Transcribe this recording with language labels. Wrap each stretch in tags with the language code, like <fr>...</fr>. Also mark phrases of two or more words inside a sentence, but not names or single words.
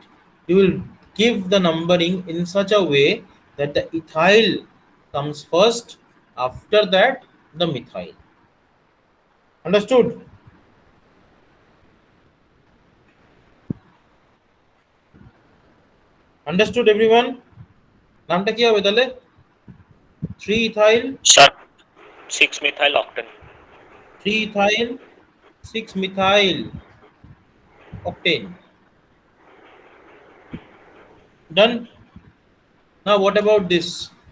<en>You will give the numbering in such a way that the ethyl comes first, after that the methyl. Understood? Understood everyone?</en> <bn>নামটা কি হবে তাহলে? 3 ethyl,</bn> <en>Sir, 6 methyl octane. 3 ethyl, 6 methyl octane. Done. Now what about this?</en>